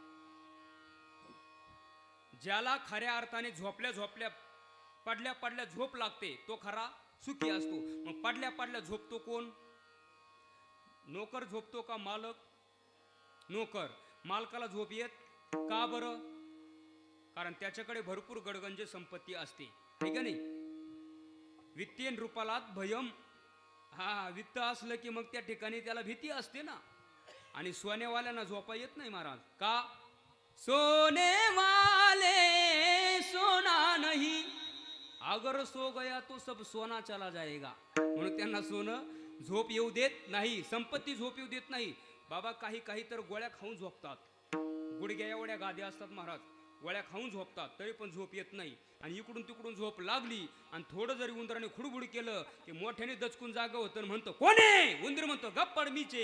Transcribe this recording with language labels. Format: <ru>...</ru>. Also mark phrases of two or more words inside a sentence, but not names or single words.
<mr>ज्याला खऱ्या अर्थाने झोपल्या पडल्या झोप लागते तो खरा सुखी असतो. मग पडल्या झोपतो कोण? नोकर झोपतो का मालक? नोकर. मालकाला झोप येत का बरं? कारण त्याच्याकडे भरपूर गडगंज संपत्ती असते, आहे का नाही?</mr> <sa>वित्तीय रूपालात भयम.</sa> <mr>वित्त असलं की मग त्या ठिकाणी त्याला भीती असते ना. आणि सोन्यावाल्यांना झोपा येत नाही महाराज. का?</mr> <hi>सोने वाले सोना नहीं, अगर सो गया तो सब सोना चला जाएगा.</hi> <mr>म्हणून त्यांना सोनं झोप येऊ देत नाही, संपत्ती झोप येऊ देत नाही. बाबा काही काही तर गोळ्या खाऊन झोपतात, गुडघ्या एवढ्या गाद्या असतात महाराज, गोळ्या खाऊन झोपतात तरी पण झोप येत नाही, आणि इकडून तिकडून झोप लागली आणि थोडं जरी उंदराने खुडबुड केलं की मोठ्याने दचकून जागा होतं आणि म्हणतो कोणे, उंदीर म्हणतो गप्पड मीचे.</mr>